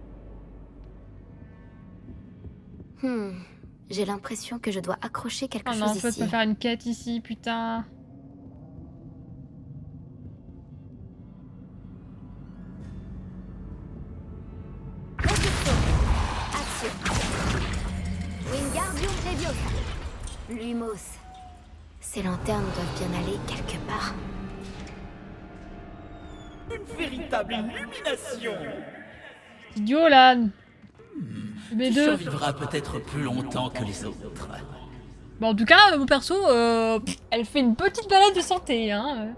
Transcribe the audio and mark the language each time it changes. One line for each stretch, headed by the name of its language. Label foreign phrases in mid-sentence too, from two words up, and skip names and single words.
French: J'ai l'impression que je dois accrocher quelque Oh non, chose je peux ici. pas faire une quête ici, putain. Action. Wingardium Leviosa. Lumos. Ces lanternes doivent bien aller quelque part. Une véritable illumination. Idiot là. Tu B2. survivras peut-être plus longtemps que les autres. Bon, en tout cas, mon perso, elle fait une petite balade de santé, hein.